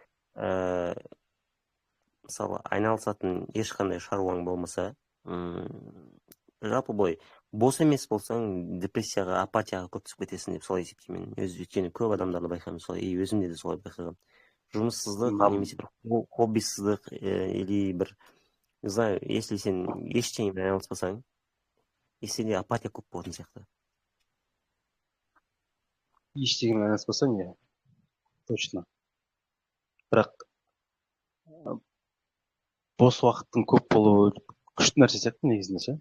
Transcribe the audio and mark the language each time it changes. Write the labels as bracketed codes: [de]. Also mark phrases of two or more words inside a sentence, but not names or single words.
[kk] Мысалы, айналысатын ешқандай шаруаң болмаса, жалпы бой, бос емес болсаң, депрессияға, апатияға көп түсіп кетесің деп солай есептеймін. Өйткені көп адамдарды байқаймын солай, өзімде де солай байқағам. Жұмыссыздық, немесе бір хоббисыздық, или бір, [ru] не знаю, если [kk] сен ештеңемен айналыспасаң, сенде апатия көп болатын сияқты. Ештеңемен айналыспасаң, иә, точно. Бірақ бос уақыттың көп болуы күшті нәрсе сияқты негізінде ше.